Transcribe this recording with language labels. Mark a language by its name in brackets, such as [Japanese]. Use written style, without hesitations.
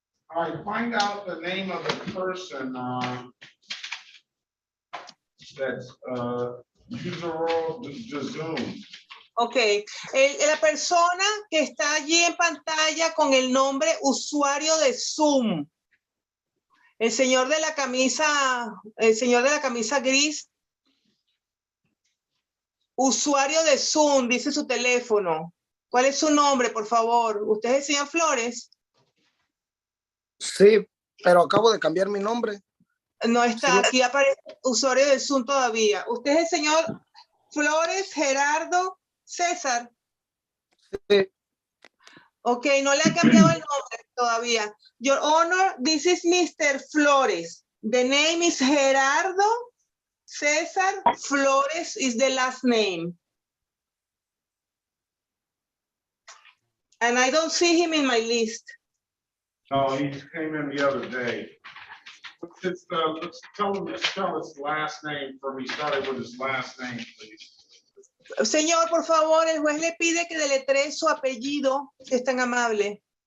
[English] All right, find out the name of the person that's user role Zoom. [Spanish] Ok, la persona que está allí en pantalla con el nombre usuario de Zoom. El señor de la camisa gris. Usuario de Zoom, dice su teléfono. ¿Cuál es su nombre, por favor? ¿Usted es el señor Flores? Sí, pero acabo de cambiar mi nombre. No está, aquí aparece usuario de Zoom todavía. ¿Usted es el señor Flores Gerardo César? Sí. Ok, no le ha cambiado el nombre todavía. [English] Your Honor, this is Mr. Flores. The name is Gerardo César Flores is the last name. And I don't see him in my list. No, he came in the other day. Let's tell him to spell his last name for me, starting with his last name, please. [Spanish] Señor, por favor, el juez le pide que deletree su apellido, si es tan amable.